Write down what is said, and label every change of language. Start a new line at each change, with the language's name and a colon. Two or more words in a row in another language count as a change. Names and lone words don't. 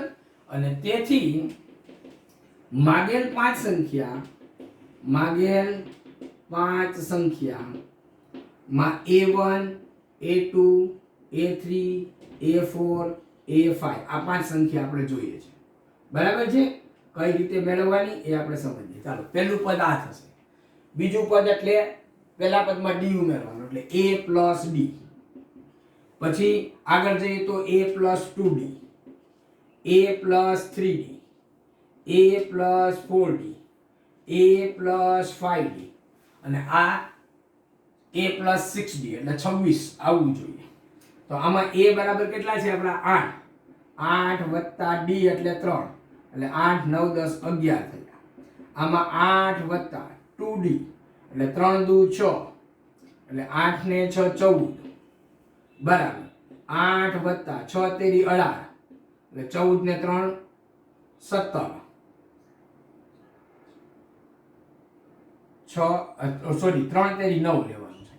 Gujarati: અને તેથી માગેલ 5 સંખ્યા 5 સંખ્યામાં A1 A2 A3 A4 A5 આ 5 સંખ્યા આપણે જોઈએ છે. બરાબર છે. કઈ રીતે મેળવવાની એ આપણે સમજીએ. ચાલો પહેલું પદ આ થશે, બીજું પદ એટલે પહેલા પદમાં d ઉમેરવાનું એટલે
English: a plus d,
Gujarati: પછી આગળ જઈએ તો
English: a plus 2d, a plus 3d, a plus 4d, a plus 5d
Gujarati: અને આ
English: a plus 6d
Gujarati: એટલે 26 આવવું જોઈએ. તો આમાં a બરાબર કેટલા છે આપણા 8 વત્તા d એટલે 3 એટલે 8 9 10 11 થયા. આમાં 8 વત્તા 2d એટલે 3 દુ 6 એટલે 8 ને 6 14 બરાબર 8 વત્તા 6 તેરી 18 એટલે 14 ને 3 17 3 તેરી 9 લેવાનું છે.